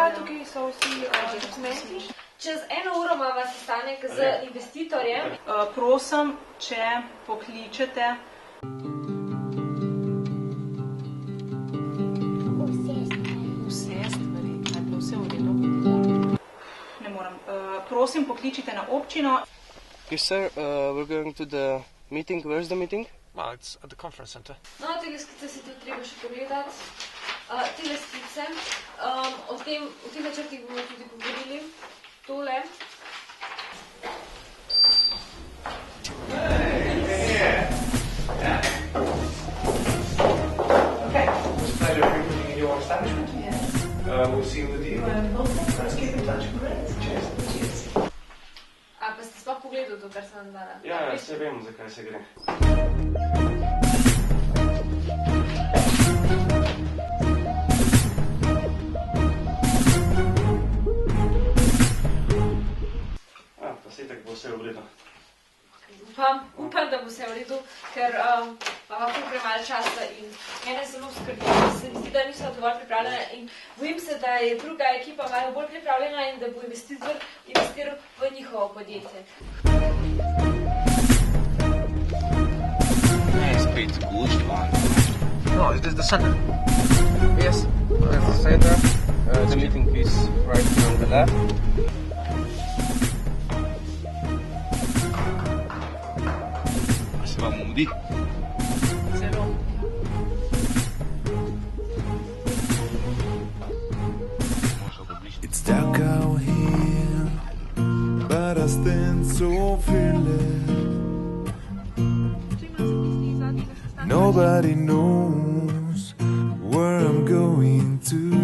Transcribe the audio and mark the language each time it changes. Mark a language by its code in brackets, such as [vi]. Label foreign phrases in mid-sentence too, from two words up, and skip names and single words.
[sl] Ja, tukaj so vsi dokumenti. Čez 1 uro imamo sestanek z investitorjem. Prosim, če pokličete. Vse stvari, kaj je bilo vse v redu? Ne moram. Prosim, pokličite na občino. [en] Yes, sir. We're going to the meeting. Where's the meeting? Well, it's at the conference center. [sl] No, tega skice si tudi treba še pogledati. Tele skice. O teh načrtih bomo tudi pogovorili. Tole. [en] Okay. It's a pleasure frequenting in your establishment. Yes. We'll see you with you and let's keep in touch. Great. Cheers. Cheers. [sl] A pa ste sploh pogledali to, kar sem vam dala? Ja, vse vem, zakaj se gre. Pa se tako bo vse v redu. Upam, da bo vse v redu, ker imamo premalo časa in mene zelo skrbi. Se mi zdi, da niso dovolj pripravljena in bojim se, da je druga ekipa malo bolj pripravljena in da bo investitor investiral v njihovo podjetje. Ne, spet zguščva. [en] No, is this the center? Yes, that's the center. The meeting is right on the left. [sl] Se vam mudi? Zelo. [en] It's dark out here, but I stand so fearless. Nobody knows where I'm going to.